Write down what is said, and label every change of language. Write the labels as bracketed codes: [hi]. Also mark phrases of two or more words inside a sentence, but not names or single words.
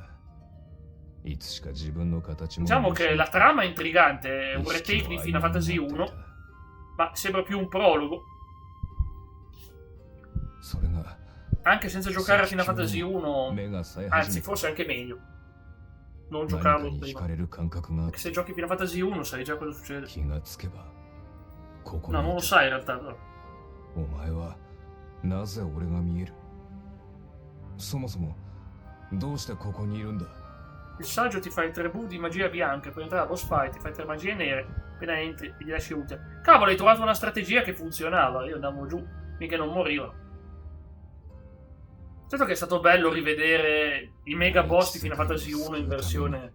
[it] Diciamo che la trama è intrigante, è un retake di Final Fantasy 1, ma sembra più un prologo. Anche senza giocare a Final Fantasy 1, anzi forse anche meglio non giocarlo prima, perché se giochi Final Fantasy 1 sai già cosa succede. No, non lo sai in realtà, però. [ja] お前はなぜ俺が見える？そもそもどうしてここにいるんだ？ [it] Il saggio ti fa il 3 di magia bianca, puoi entrare a [en] boss fight, [it] ti fai 3 magie nere, appena entri e gli lasci utile. Cavolo, hai trovato una strategia che funzionava, io andavo giù, mica non morivo. Certo che è stato bello rivedere i mega boss di Final Fantasy 1 in versione...